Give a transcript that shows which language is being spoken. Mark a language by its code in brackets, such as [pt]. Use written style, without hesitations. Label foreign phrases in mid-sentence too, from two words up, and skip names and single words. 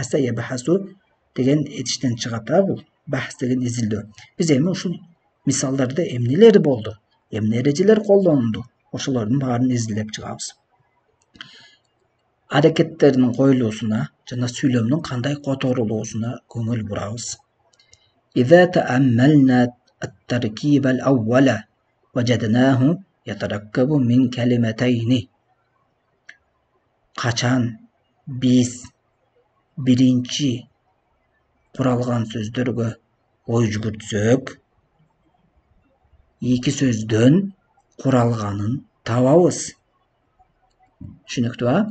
[ar] بحث يبحث [ky] деген этиштен чыгат бул бахс деген изилдөө. Биз эми ушул мисалдарда эмнелер болду, эмне эрежелер колдонулду, ошолордун баарын изилдеп чыгабыз. Аракеттердин коюлуусуна жана сүйлөмдүн кандай которулуусуна көңүл бурабыз. [ar] إذا تأملنا التركيب الأول وجدناه يتركب من كلمتين. [ky] Качан биз биринчи куралган сөздөргө ой жүгүртсөк, эки сөздөн куралганын табабыз. Түшүнүктүү?